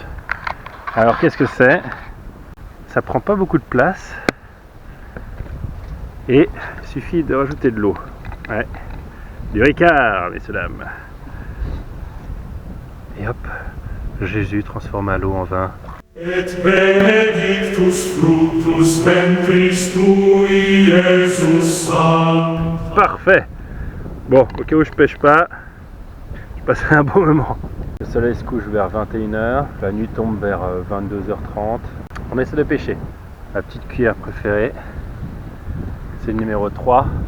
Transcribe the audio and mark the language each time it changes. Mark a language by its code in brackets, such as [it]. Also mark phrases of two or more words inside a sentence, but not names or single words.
[fr] Alors qu'est-ce que c'est? Ça prend pas beaucoup de place et il suffit de rajouter de l'eau. Ouais. Du Ricard, messieurs dames. Et hop, Jésus transforma l'eau en vin. [la] Et benedictus fructus ventris tui, Iesus sancta. [fr] Parfait. Bon, au cas où je pêche pas, je passe un bon moment. Le soleil se couche vers 21h, la nuit tombe vers 22h30. On essaie de pêcher. Ma petite cuillère préférée, c'est le numéro 3.